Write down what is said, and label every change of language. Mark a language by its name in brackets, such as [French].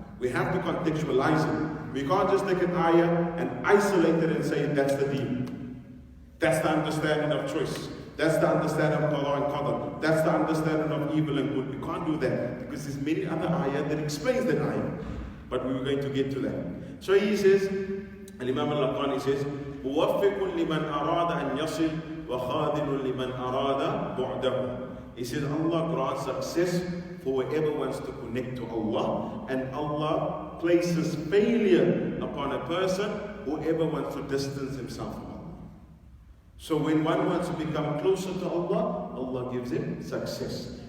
[English] We have to contextualize it. We can't just take an ayah and isolate it and say that's the deen. That's the understanding of choice. That's the understanding of qada and qadar. That's the understanding of evil and good. We can't do that because there's many other ayah that explains that ayah. But we were going to get to that. [Arabic] So he says, Imam Al-Azhari says, مُوَفِّقٌ لِمَنْ أَرَادَ أَنْ يَصِلْ وَخَاذِلٌ لِمَنْ أَرَادَ بُعْدَهُ. [English] He says Allah grants success for whoever wants to connect to Allah, and Allah places failure upon a person whoever wants to distance himself from Allah. So when one wants to become closer to Allah, Allah gives him success.